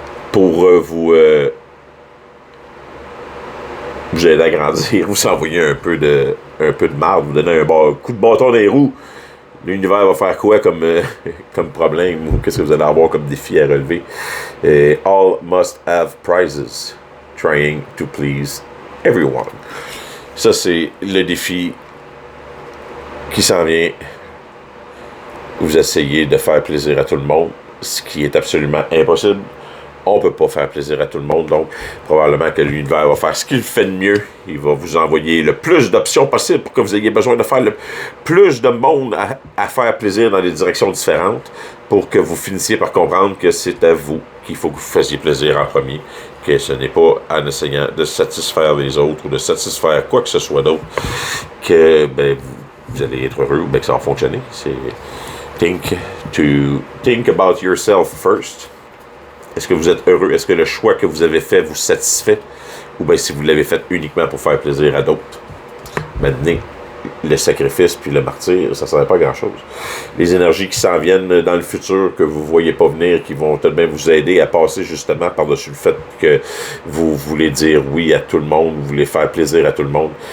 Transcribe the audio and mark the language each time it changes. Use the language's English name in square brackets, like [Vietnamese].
[French] Pour vous aider à grandir, vous envoyer un peu de marde, vous donner un coup de bâton dans les roues. L'univers va faire quoi comme problème ou qu'est-ce que vous allez avoir comme défi à relever? [English] All must have prizes, trying to please everyone. [French] Ça, c'est le défi qui s'en vient. Vous essayez de faire plaisir à tout le monde, ce qui est absolument impossible. On peut pas faire plaisir à tout le monde, donc probablement que l'univers va faire ce qu'il fait de mieux. Il va vous envoyer le plus d'options possibles pour que vous ayez besoin de faire le plus de monde à faire plaisir dans des directions différentes pour que vous finissiez par comprendre que c'est à vous qu'il faut que vous fassiez plaisir en premier, que ce n'est pas en essayant de satisfaire les autres ou de satisfaire quoi que ce soit d'autre que vous allez être heureux ou que ça va fonctionner. C'est [English] think about yourself first. [French] Est-ce que vous êtes heureux? Est-ce que le choix que vous avez fait vous satisfait? Ou bien si vous l'avez fait uniquement pour faire plaisir à d'autres? Maintenant, le sacrifice puis le martyr, ça ne serait pas grand-chose. Les énergies qui s'en viennent dans le futur, que vous ne voyez pas venir, qui vont tout de même vous aider à passer justement par-dessus le fait que vous voulez dire oui à tout le monde, vous voulez faire plaisir à tout le monde.